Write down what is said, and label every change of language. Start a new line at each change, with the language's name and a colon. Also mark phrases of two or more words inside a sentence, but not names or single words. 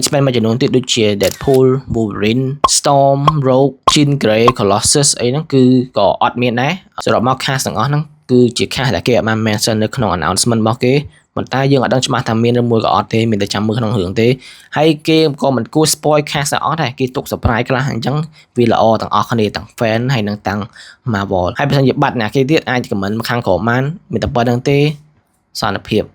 Khmer: X-Men មួយចំនួនទៀតដូចជា Deadpool Wolverine Storm Rogue Jean Grey Colossus អីហ្នឹងគឺក៏អត់មានដែរសរុបមក cast ទាំងអស់ហ្នឹងគឺជា cast ដែលគេអត់បាន mention នៅក្នុង announcement របស់គេប៉ុន្តែយើងអត់ដឹងច្បាស់ថាមានឬមួយក៏អត់ទេមានតែចាំមើលក្នុងរឿងទេហើយគេក៏មិនគួរ
English: spoil cast
Khmer: អត់ដែរគេទុក surprise ខ្លះអញ្ចឹងវាល្អទាំងអស់គ្នាទាំង fan ហើយនិងទាំង Marvel ហើយបើសិនជាបាត់អ្នកគេទៀតអាច comment ខាងក្រោមបានមានតែប៉ុណ្្នឹងទេសន្តិភាព